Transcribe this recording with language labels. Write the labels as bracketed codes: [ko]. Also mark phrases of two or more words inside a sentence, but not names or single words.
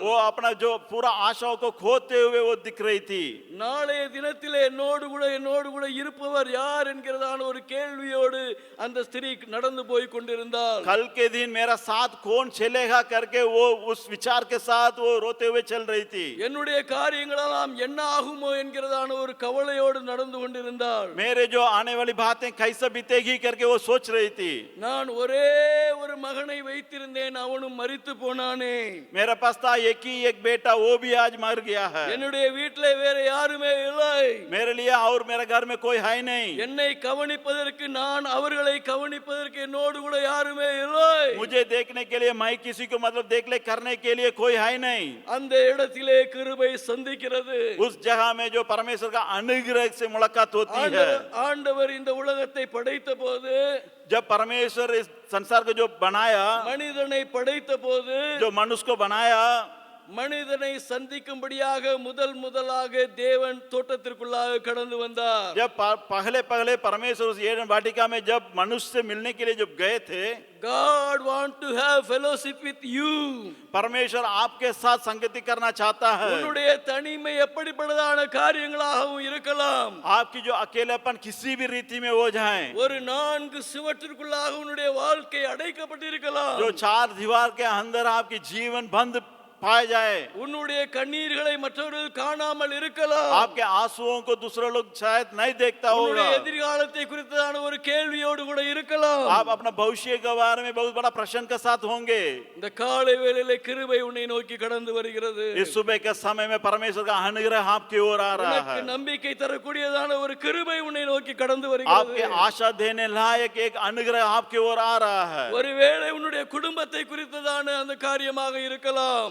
[hi] वो अपना जो पूरा आशाओं को खोते हुए वो दिख रही थी। [ta] நாளைய தினத்திலே என்னோடு கூட இருப்பவர் யார் என்கிறதான ஒரு கேள்வியோடு அந்த ஸ்திரீ நடந்து போய் கொண்டிருந்தாள்। [hi] कल के दिन मेरा साथ कौन चलेगा करके वो उस विचार के साथ वो रोते हुए चल रही थी। [ta] என்னுடைய காரியங்களெல்லாம் என்ன ஆகுமோ என்கிறதான ஒரு கவலையோடு நடந்து கொண்டிருந்தாள்। [hi] मेरे जो आने वाली बातें कैसे बीतेगी करके वो सोच रही थी। [ta] நான் ஒரே ஒரு மகனை வைத்திருந்தேன், அவனும் மரித்து போனானே। [hi] मेरे पास था एक ही एक बेटा, वो भी आज मर गया है। [ta] என்னுடைய வீட்டிலே வேற யாருமே இல்லை, [hi] मेरे लिए और मेरे घर में कोई है नहीं। [ta] என்னை கவனிப்பதற்கு, நான் அவர்களை கவனிப்பதற்கு என்னோடு கூட யாருமே இல்லை। [hi] मुझे देखने के लिए, मैं किसी को मतलब देख ले करने के लिए कोई है नहीं। [ta] அந்த இடத்திலே கிருபை சந்திக்கிறது। [hi] उस जगह में जो परमेश्वर का अनुग्रह से मुलाकात होती है। [ta] ஆண்டவர் இந்த உலகத்தை படைத்த போது, [hi] जब परमेश्वर इस संसार को जो बनाया, [ta] மனிதனை படைத்த போது, [hi] जो मनुष्य को बनाया, [ta] மனிதனை சந்திக்கும்படியாக முதலாக தேவன் தோட்டத்திற்குள்ளாக கடந்து வந்தார்। [hi] जब पहले परमेश्वर उस एडन वाटिका में जब मनुष्य से मिलने के लिए जब गए थे, [en] God want to have fellowship with you. [hi] परमेश्वर आपके साथ संगति करना चाहता है। [ta] உன்னுடைய தனிமை எப்படிப்பட்டதான காரியங்களாகவும் இருக்கலாம், [hi] आपकी जो अकेलापन किसी भी रीति में हो जाए, [ta] ஒரு 4 சுவற்றிற்குள்ளாக உன்னுடைய வாழ்க்கை அடைக்கப்பட்டிருக்கலாம், [hi] जो 4 दीवार के अंदर आपकी जीवन बंद पाए जाए, [ta] உன்னுடைய கண்ணீர்களை மற்றவர்கள் காணாமல் இருக்கலாம், [hi] आपके आंसुओं को दूसरे लोग शायद नहीं देखता होगा, [ta] உன்னுடைய எதிர்காலத்தை குறித்ததான ஒரு கேள்வியோடு கூட இருக்கலாம்। [hi] आप अपना भविष्य के बारे में बहुत बड़ा प्रश्न के साथ होंगे। [ta] இந்த காலை வேளையிலே கிருபை உன்னை நோக்கி கடந்து வருகிறது। [hi] इस सुबह के समय में परमेश्वर का अनुग्रह आपकी ओर आ रहा [ta] உனக்கு [hi] है। [ta] நம்பிக்கை தரக்கூடியதான ஒரு கிருபை உன்னை நோக்கி கடந்து [hi] आपके [ta] வருகிறது। [hi] आशा देने लायक एक अनुग्रह आपकी ओर आ रहा है। [ta] ஒருவேளை உன்னுடைய குடும்பத்தை குறித்ததான அந்த காரியமாக இருக்கலாம்,